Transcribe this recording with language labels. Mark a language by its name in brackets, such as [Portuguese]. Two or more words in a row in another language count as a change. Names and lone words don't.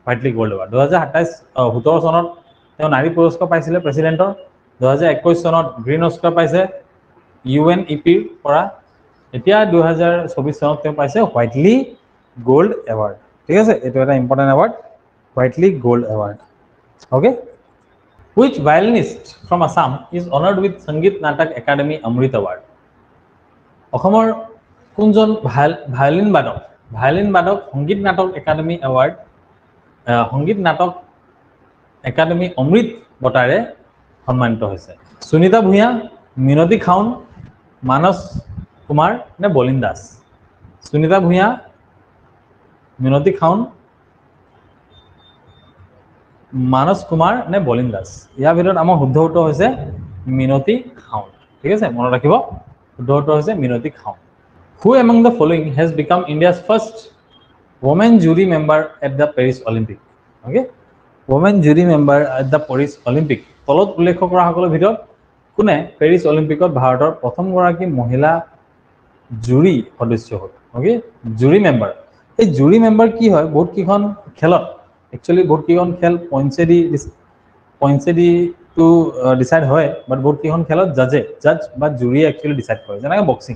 [Assamese] 2017 চনত তেওঁ নাৰী পুৰস্কাৰ পাইছিলে প্ৰেচিডেণ্টৰ। 2021 চনত গ্ৰীণ অস্কাৰ পাইছে UNEPৰ পৰা। এতিয়া 2024 চনত তেওঁ পাইছে হোৱাইটলি গ'ল্ড এৱাৰ্ড। ঠিক আছে, এইটো এটা [English] important award, [Assamese] হোৱাইটলি গ'ল্ড এৱাৰ্ড। অ'কে, [English] which violinist from Assam is honored with Sangeet Natak Academy Amrit Award? [Assamese] অসমৰ কোনজন ভায়োলিন বাদক সংগীত নাটক একাডেমি এৱাৰ্ড, সংগীত নাটক একাডেমি অমৃত বঁটাৰে সন্মানিত হৈছে? সুনীতা ভূঞা, মিনতী খাউন, মানস কুমাৰ নে বলিন দাস? সুনীতা ভূঞা, মিনতী খাউন, মানস কুমাৰ নে বলিন দাস? ইয়াৰ ভিতৰত আমাৰ শুদ্ধ উত্তৰ হৈছে মিনতী খাউন। ঠিক আছে, মনত ৰাখিব, শুদ্ধ উত্তৰ হৈছে মিনতী খাউন। [English] Who among the following has become India's first women jury member at the Paris Olympic? Okay, women jury member at the Paris Olympic. [Assamese] তলত উল্লেখ কৰা সকলৰ ভিতৰত কোনে পেৰিছ অলিম্পিকত ভাৰতৰ প্ৰথমগৰাকী মহিলা জুৰি সদস্য হ'ল? অ'কে, [English] jury member. [Assamese] এই [English] jury member [Assamese] কি হয়? বহুত কেইখন খেলত একচুৱেলি বহুত কেইখন খেল পইণ্টছেদি [English] to decide [Assamese] হয়, বাট বহুত কেইখন খেলত জাজ বা জুৰিয়ে একচুৱেলি ডিচাইড কৰে, যেনেকৈ বক্সিং।